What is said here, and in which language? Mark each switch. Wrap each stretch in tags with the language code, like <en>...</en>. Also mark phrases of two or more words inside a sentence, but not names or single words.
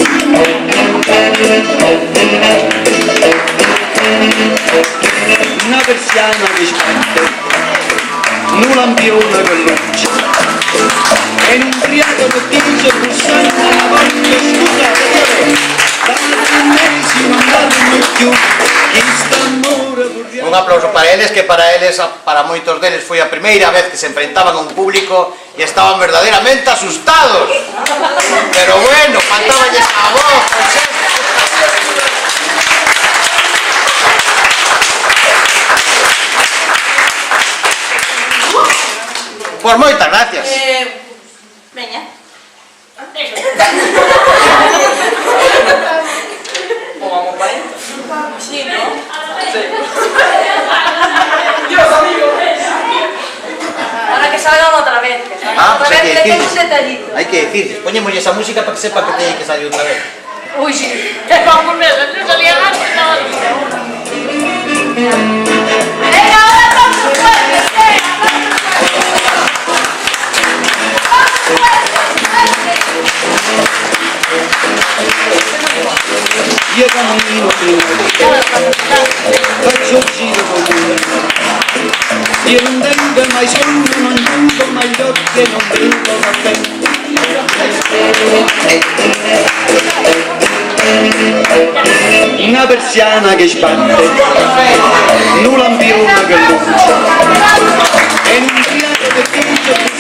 <it>Una persiana mi spente, un lampione che luce. E in un ubriaco che dice bussando una volta, scusate, da 3 mesi non dormo più.</it> <gl>Un aplauso para eles, que para eles, para moitos deles, foi a primeira vez que se enfrentaban a un público e estaban verdadeiramente asustados.</gl> <es>Pero bueno,</es> <gl>faltaballes a voz, Pues moitas gracias. Veña. Vamos para aí.</gl> <es>Sí, ¿no? Dios, amigo. Ahora que salgan otra vez. Pues Otra</es> <gl>hai</gl> <es>vez</es> <gl>que</gl> <es>le tengo un</es> <gl>decirles.</gl> <es>detallito.</es> <gl>Hai que decirles. Poñemos esa música para que sepa que teñen que salir outra vez.</gl> <es>Uy, sí. Vamos, no salía antes, estaba Venga, ahora aplausos fuertes, aplausos fuertes.</es> <it>io cammino faccio il giro comune, io non tengo mai sonno, non chiudo mai gli occhi e non bevo caffè. Una persiana che sbatte, un lampione che luce, e un triato che chiude</it>